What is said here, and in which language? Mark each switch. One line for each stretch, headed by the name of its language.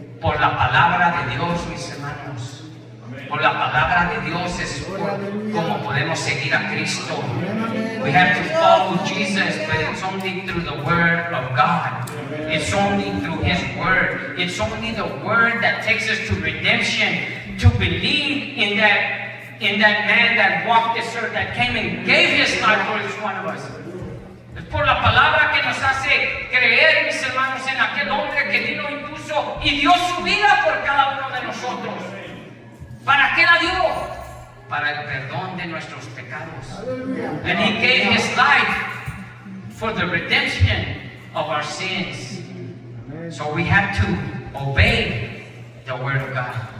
Spanish: Por la palabra de Dios, mis hermanos, por la palabra de Dios es como podemos seguir a Cristo.
English: We have to follow Jesus, but it's only through the Word of God. It's only through His Word. It's only the Word that takes us to redemption, to believe in that man that walked this earth, that came and gave His life for each one of us.
Spanish: Es por la palabra que nos hace creer, mis hermanos, en aquel hombre que vino incluso y dio su vida por cada uno de nosotros. ¿Para qué la dio? Para el perdón de nuestros pecados.
English: And He gave His life for the redemption of our sins. So we have to obey the Word of God.